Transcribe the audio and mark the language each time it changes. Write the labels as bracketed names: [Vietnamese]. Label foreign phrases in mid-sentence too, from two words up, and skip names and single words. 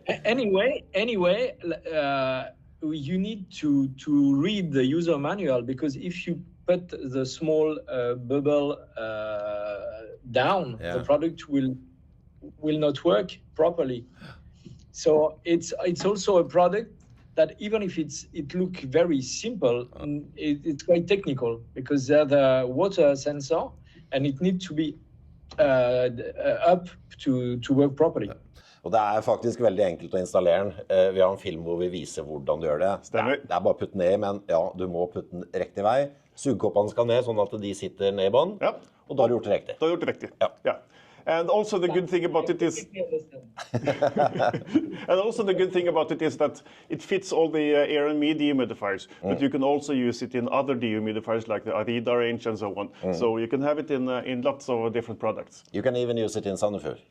[English] Anyway, you need to read the user manual, because if you put the small bubble down, the product will not work properly. So it's also a product that even if it looks very simple, it's quite technical because there's the water sensor and it needs to be up to work properly. [Norwegian] Og det faktisk veldig enkelt å installere den. Vi har en film hvor vi viser hvordan du gjør det. Stemmer. Det bare å putte ned, men ja, du må putte den riktig vei. Sugekoppene skal ned sånn at de sitter ned I bånd, og da har du gjort det riktig. Da har du gjort det riktig, ja. [English] And also the good thing about it is that it fits all the air&me dehumidifiers, but you can also use it in other dehumidifiers like the Arida range and so on. So you can have it in lots of different products. You can even use it in Sandefjord.